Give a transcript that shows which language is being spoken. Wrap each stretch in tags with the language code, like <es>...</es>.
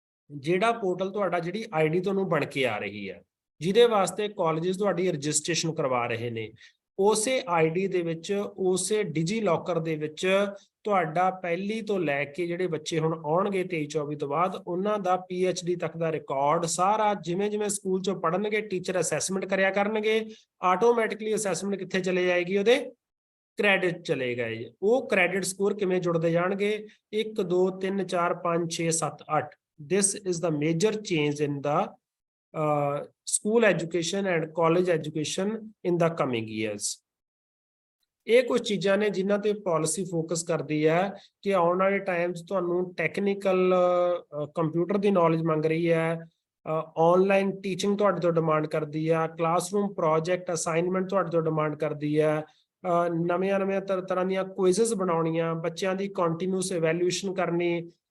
<pa>ਜਿਹੜਾ ਪੋਰਟਲ ਤੁਹਾਡਾ, ਜਿਹੜੀ ID ਤੁਹਾਨੂੰ ਬਣ ਕੇ ਆ ਰਹੀ ਹੈ, ਜਿਹਦੇ ਵਾਸਤੇ ਕਾਲਜਸ ਤੁਹਾਡੀ ਰਜਿਸਟ੍ਰੇਸ਼ਨ ਕਰਵਾ ਰਹੇ ਨੇ, ਉਸੇ ID ਦੇ ਵਿੱਚ, ਉਸੇ ਡਿਜੀ ਲੋਕਰ ਦੇ ਵਿੱਚ ਤੁਹਾਡਾ ਪਹਿਲੀ ਤੋਂ ਲੈ ਕੇ ਜਿਹੜੇ ਬੱਚੇ ਹੁਣ ਆਉਣਗੇ 23-24 ਤੋਂ ਬਾਅਦ, ਉਹਨਾਂ ਦਾ PhD ਤੱਕ ਦਾ ਰਿਕਾਰਡ ਸਾਰਾ, ਜਿਵੇਂ ਸਕੂਲ ਚੋਂ ਪੜ੍ਹਨਗੇ ਟੀਚਰ ਅਸੈਸਮੈਂਟ ਕਰਿਆ ਕਰਨਗੇ, ਆਟੋਮੈਟਿਕਲੀ ਅਸੈਸਮੈਂਟ ਕਿੱਥੇ ਚਲੇ ਜਾਏਗੀ? ਉਹਦੇ ਕ੍ਰੈਡਿਟ ਚਲੇ ਗਏ। ਉਹ ਕ੍ਰੈਡਿਟ ਸਕੋਰ ਕਿਵੇਂ ਜੁੜਦੇ ਜਾਣਗੇ?</pa> <en>1 2 3 4 5 6 7 8 this is the major change in the school education and college education in the coming years।</en> <pa>ਇਹ ਕੁਝ ਚੀਜ਼ਾਂ ਨੇ ਜਿਨ੍ਹਾਂ ਤੇ ਪਾਲਿਸੀ ਫੋਕਸ ਕਰਦੀ ਹੈ ਕਿ ਆਉਣ ਵਾਲੇ ਟਾਈਮ 'ਚ ਤੁਹਾਨੂੰ ਟੈਕਨੀਕਲ ਕੰਪਿਊਟਰ ਦੀ ਨੌਲੇਜ ਮੰਗ ਰਹੀ ਹੈ, ਆਨਲਾਈਨ ਟੀਚਿੰਗ ਤੁਹਾਡੇ ਤੋਂ ਡਿਮਾਂਡ ਕਰਦੀ ਹੈ, ਕਲਾਸਰੂਮ ਪ੍ਰੋਜੈਕਟ ਅਸਾਈਨਮੈਂਟ ਤੁਹਾਡੇ ਤੋਂ ਡਿਮਾਂਡ ਕਰਦੀ ਹੈ, ਨਵੀਆਂ ਤਰ੍ਹਾਂ ਦੀਆਂ ਕੁਇਜ਼ਸ ਬਣਾਉਣੀਆਂ, ਬੱਚਿਆਂ ਦੀ ਕੰਟੀਨਿਊਸ ਇਵੈਲੂਏਸ਼ਨ ਕਰਨੀ।</pa>